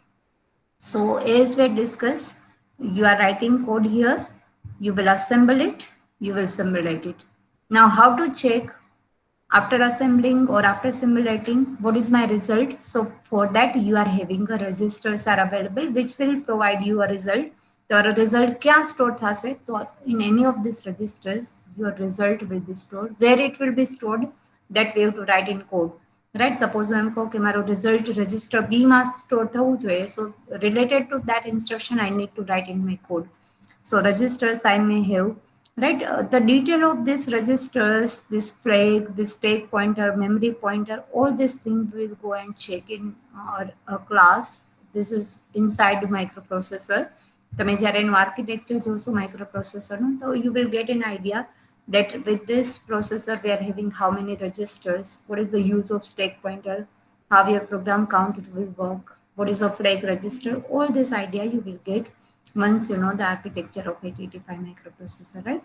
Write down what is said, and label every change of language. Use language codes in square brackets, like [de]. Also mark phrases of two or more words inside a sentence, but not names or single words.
[en] So as we discussed, you are writing code here, you will assemble it, you will simulate it. Now how to check after assembling or after simulating what is my result? So for that you are having a registers are available which will provide you a result. Your result [gu] ક્યાં સ્ટોર થશે? [en] તો in any of these registers your result will be stored. Where it will be stored, that we have to write in code, right? [gu] Suppose હું એમ કહું કે મારો [en] result register B [gu] માં store થવું જોઈએ, [en] so related to that instruction I need to write in my code. So registers I may have, right? The detail of this registers, this flag, this stake pointer, memory pointer, all these things will go and check in a class. This is inside the microprocessor. [gu] તમે જ્યારે એનું આર્કિટેક્ચર જોશો માઇક્રોપ્રોસેસરનું, તો [en] you will get an idea that with this processor we are having how many registers, what is the use of stack pointer, how your program counter will work, what is a flag register. All this idea you will get once you know the architecture of 8085 microprocessor, right?